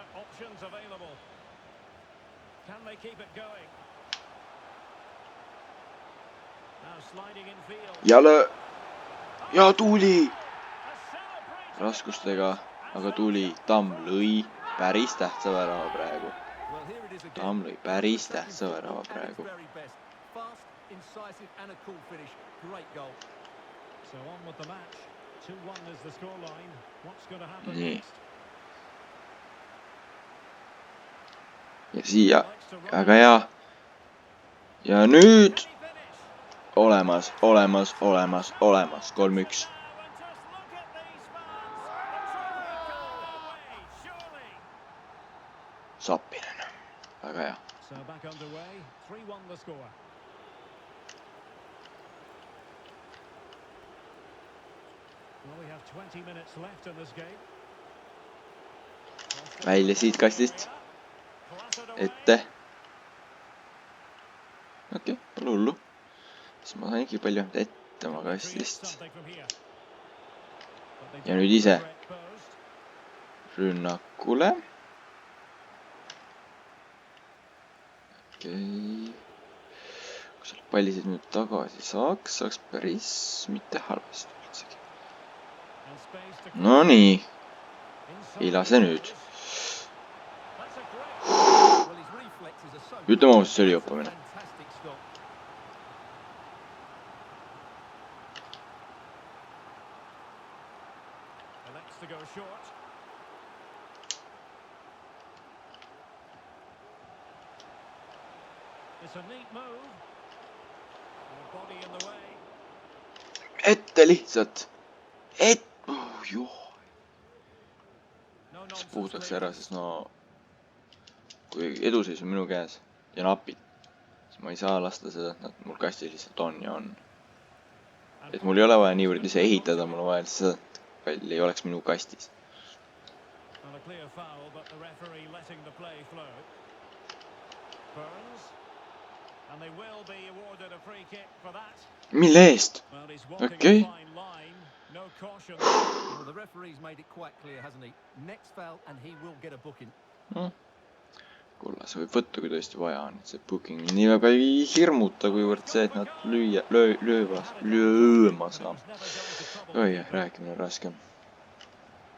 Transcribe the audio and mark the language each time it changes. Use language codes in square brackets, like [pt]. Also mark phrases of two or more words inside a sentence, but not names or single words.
[en] Options available. Can they keep it going? Now sliding in field. [et] Ja löö. Ja tuli. [en] A celebration. [et] Raskustega, aga tuli. Tamm lõi päris tähtsa värava praegu. [en] Well, here it is again. [et] Tamm lõi päris tähtsa värava praegu. [en] Very best. Fast, incisive and a cool finish. Great goal. So on with the match. 2-1 is the scoreline. What's going to happen [et] Nii. [en] next? [et] Ja siia. [en] Likes to run [et] Väga hea. Ja nüüd. [en] Can he finish? [et] Olemas, olemas, olemas, olemas. [en] 3-1. Now, and just look at these fans. The trophy called away, surely. [et] Sappinen. Väga hea. [en] So back underway. 3-1 the score. Well, we have 20 minutes left in this game. [et] Välja siit kastist. Ette. Okei, pole hullu. Siis ma sain ikka palju ette oma kastist. Ja nüüd ise. Rünnakule. Okei. Kui selle palli siit nüüd tagasi saaks päris mitte halvasti üldsegi. No nii. Ei lase nüüd. [en] Well, his reflexes are so [et] Ütleme ausalt, see oli joppamine. [en] fantastic stop. Elects to go short. It's a neat move. And a body in the way. [et] Ette lihtsalt. Joo. [en] No [et] Kas [en] nonsense [et] puhutakse [en] play. [et] ära, sest no kui eduseis on minu käes ja napid, siis ma ei saa lasta seda, et nad mul kastis lihtsalt on ja on. Et mul ei ole vaja niivõrd ise ehitada, mul on vaja lihtsalt seda, et pall ei oleks minu kastis. [en] And a clear foul, but the referee letting the play flow. Burns. And they will be awarded a free kick for that. [et] Mille eest? [en] Well, he's walking Okay. a fine line. No caution. Well, the referee's made it quite clear, hasn't he? Next foul and he will get a booking. [et] Kulla, see võib võtta, kui tõesti vaja on. See booking nii väga ei hirmuta, kuivõrd see, et nad lööma saab. Oi, rääkimine on raske.